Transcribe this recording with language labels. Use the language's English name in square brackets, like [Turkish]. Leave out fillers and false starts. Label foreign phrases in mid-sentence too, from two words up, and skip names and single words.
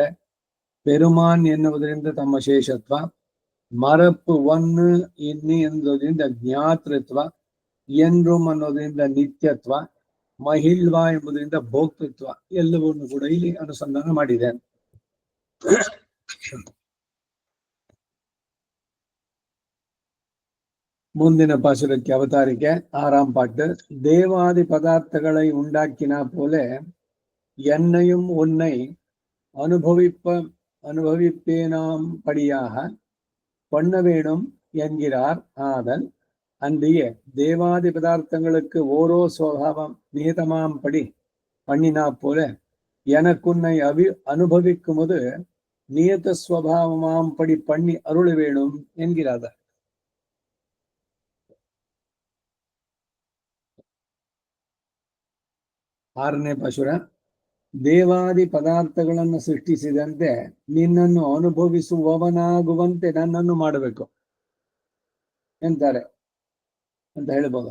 [Kannada] ಪೆರುಮಾನ್ ಎನ್ನುವುದರಿಂದ ತಮ್ಮ ಶೇಷತ್ವ, [Tamil] மறப்பு ஒன்று இன்றி [Kannada] ಎನ್ನುವುದರಿಂದ ಜ್ಞಾತೃತ್ವ, ಎನ್ರುಮ್ ಅನ್ನೋದ್ರಿಂದ ನಿತ್ಯತ್ವ, ಮಹಿಳ್ವಾ ಎಂಬುದರಿಂದ ಭೋಕ್ತೃತ್ವ ಎಲ್ಲವನ್ನು ಕೂಡ ಇಲ್ಲಿ ಅನುಸಂಧಾನ ಮಾಡಿದೆ. ಮುಂದಿನ ಪಾಸುರಕ್ಕೆ ಅವತಾರಿಕೆ [Tamil] 6ஆம் பாட்டு. தேவாதி பதார்த்தங்களை உண்டாக்கினா போல என்னையும் உன்னை அனுபவிப்பேனாம் படியாக பண்ண வேணும் என்கிறார் ஆதல். அன்றியே தேவாதி பதார்த்தங்களுக்கு ஓரோ சுவாவம் நியதமாம் படி பண்ணினா போல எனக்குன்னை அனுபவிக்கும்போது நியத ஸ்வபாவமாம் படி பண்ணி அருள வேணும் என்கிறார். [Kannada] 6ನೇ ಪಾಸುರ. ದೇವಾದಿ ಪದಾರ್ಥಗಳನ್ನು ಸೃಷ್ಟಿಸಿದಂತೆ ನಿನ್ನನ್ನು ಅನುಭವಿಸುವವನಾಗುವಂತೆ ನನ್ನನ್ನು ಮಾಡಬೇಕು ಎಂತಾರೆ ಅಂತ ಹೇಳ್ಬೋದು.